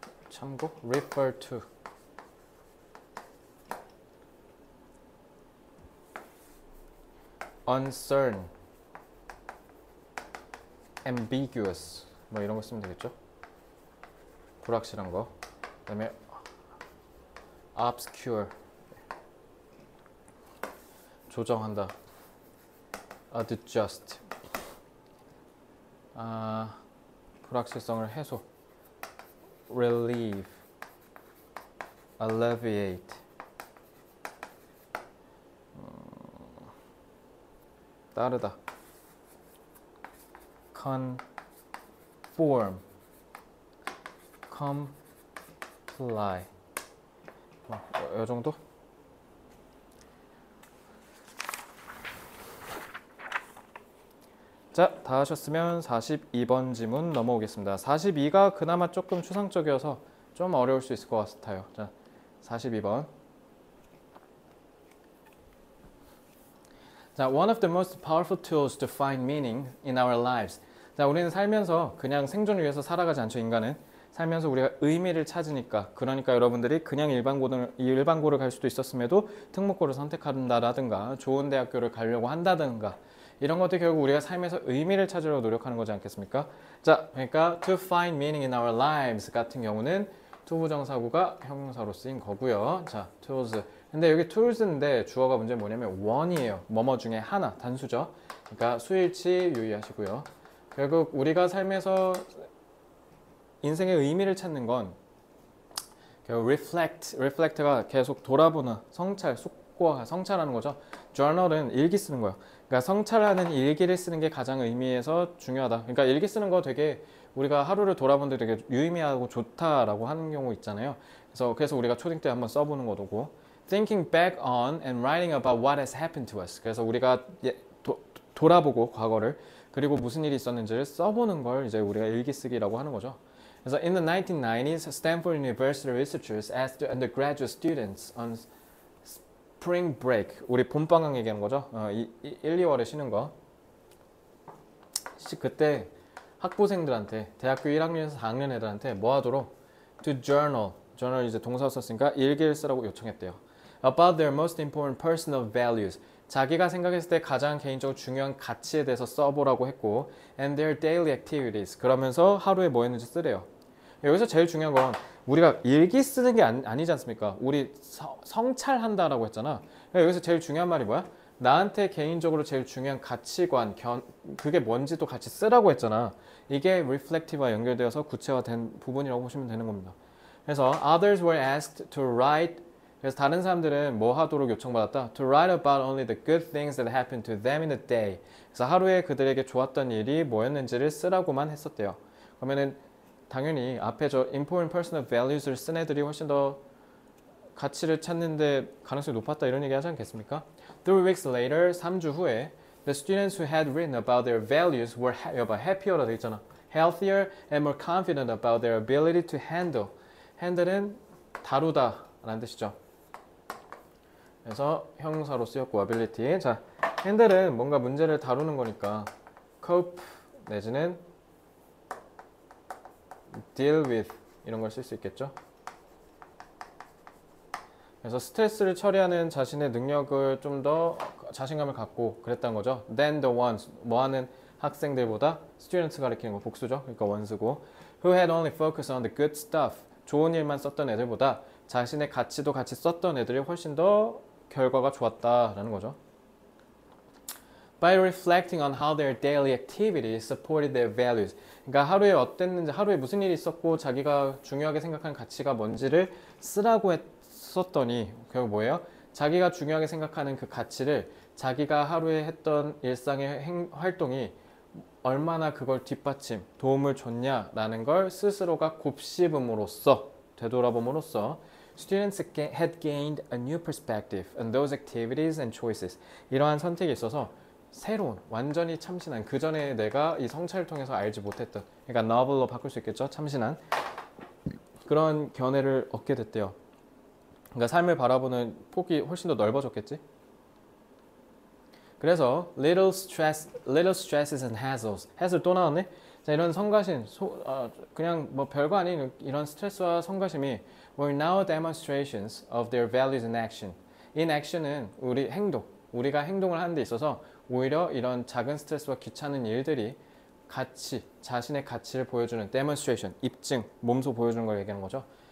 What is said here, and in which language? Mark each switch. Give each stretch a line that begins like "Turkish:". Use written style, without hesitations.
Korean: 참고
English: refer to uncertain, ambiguous
Korean: 뭐 이런 거 쓰면 되겠죠. 불확실한 거. 그다음에 obscure 조정한다. adjust 불확실성을 해소.
English: relieve, alleviate
Korean: 따르다.
English: conform, comply
Korean: 이 정도? 자, 다 하셨으면 42번 지문 넘어오겠습니다. 42가 그나마 조금 추상적이어서 좀 어려울 수 있을 것 같아요. 자, 42번.
English: 자, one of the most powerful tools to find meaning in our lives.
Korean: 자, 우리는 살면서 그냥 생존을 위해서 살아가지 않죠, 인간은. 살면서 우리가 의미를 찾으니까. 그러니까 여러분들이 그냥 일반고를 갈 수도 있었음에도 특목고를 선택한다라든가 좋은 대학교를 가려고 한다든가 이런 것들 결국 우리가 삶에서 의미를 찾으려 노력하는 거지 않겠습니까? 자, 그러니까
English: to find meaning in our lives
Korean: 같은 경우는 투부정사구가 형용사로 쓰인 거고요. 자, tools. 근데 여기 tools인데 주어가 문제는 뭐냐면 one이에요. 뭐뭐 중에 하나, 단수죠. 그러니까 수일치 유의하시고요. 결국 우리가 삶에서 인생의 의미를 찾는 건 결국 reflect가 계속 돌아보는 성찰, 숙고와 성찰하는 거죠. journal은 일기 쓰는 거예요. 그러니까 성찰하는 일기를 쓰는 게 가장 의미에서 중요하다. 그러니까 일기 쓰는 거 되게 우리가 하루를 돌아보는데 되게 유의미하고 좋다라고 하는 경우 있잖아요. 그래서 우리가 초딩 때 한번 써보는 거고
English: thinking back on and writing about what has happened to us.
Korean: 그래서 우리가 돌아보고 과거를 그리고 무슨 일이 있었는지를 써보는 걸 이제 우리가 일기 쓰기라고 하는 거죠.
English: 그래서 in the 1990s, Stanford University researchers asked undergraduate students on spring break,
Korean: 우리 봄방학 얘기하는 거죠. 1, 2월에 쉬는 거. 그때 학부생들한테 대학교 1학년에서 4학년 애들한테 뭐 하도록 to journal 이제 동사 썼으니까 일기를 쓰라고 요청했대요.
English: about their most important personal values,
Korean: 자기가 생각했을 때 가장 개인적으로 중요한 가치에 대해서 써보라고 했고
English: and their daily activities,
Korean: 그러면서 하루에 뭐 했는지 쓰래요. 여기서 제일 중요한 건 우리가 일기 쓰는 게 아니지 않습니까? 우리 성찰한다라고 했잖아. 여기서 제일 중요한 말이 뭐야? 나한테 개인적으로 제일 중요한 가치관, 그게 뭔지도 같이 쓰라고 했잖아. 이게 reflective와 연결되어서 구체화된 부분이라고 보시면 되는 겁니다. 그래서
English: others were asked to write,
Korean: 그래서 다른 사람들은 뭐 하도록 요청받았다?
English: To write about only the good things that happened to them in a day.
Korean: 그래서 하루에 그들에게 좋았던 일이 뭐였는지를 쓰라고만 했었대요. 그러면은 당연히 앞에 저
English: important personal values
Korean: 를 쓴 애들이 훨씬 더 가치를 찾는데 가능성이 높았다 이런 얘기 하지 않겠습니까?
English: 3 weeks later,
Korean: 3주 후에
English: the students who had written about their values were happier
Korean: 돼 있잖아.
English: healthier and more confident about their ability to handle.
Korean: handle은 다루다 라는 뜻이죠. 그래서 형용사로 쓰였고 ability. 자, handle은 뭔가 문제를 다루는 거니까 cope 내지는 deal with 이런 걸 쓸 수 있겠죠. 그래서 스트레스를 처리하는 자신의 능력을 좀 더 자신감을 갖고 그랬다는 거죠.
English: than the ones,
Korean: 뭐하는 학생들보다 students 가리키는 거 복수죠. 그러니까 원수고
English: who had only focused on the good stuff,
Korean: 좋은 일만 썼던 애들보다 자신의 가치도 같이 썼던 애들이 훨씬 더 결과가 좋았다라는 거죠.
English: By reflecting on how their daily activities supported their values.
Korean: 그러니까 하루에 어땠는지, 하루에 무슨 일이 있었고 자기가 중요하게 생각하는 가치가 뭔지를 쓰라고 썼더니 결국 뭐예요? 자기가 중요하게 생각하는 그 가치를 자기가 하루에 했던 일상의 활동이 얼마나 그걸 뒷받침, 도움을 줬냐라는 걸 스스로가 곱씹음으로써, 되돌아봄으로써
English: students had gained a new perspective on those activities and choices.
Korean: 이러한 선택에 있어서 새로운, 완전히 참신한, 그 전에 내가 이 성찰을 통해서 알지 못했던, 그러니까 novel로 바꿀 수 있겠죠? 참신한 그런 견해를 얻게 됐대요. 그러니까 삶을 바라보는 폭이 훨씬 더 넓어졌겠지?
English: 그래서 little stresses and hassles.
Korean: hassle 또 나왔네? 자, 이런 성가신, 그냥 뭐 별거 아닌 이런 스트레스와 성가심이
English: were now demonstrations of their values in action.
Korean: in action은 우리 행동, 우리가 행동을 하는 데 있어서 오히려 이런 작은 스트레스와 귀찮은 일들이 가치, 자신의 가치를 보여주는 demonstration, 입증, 몸소 보여주는 걸 얘기하는 거죠.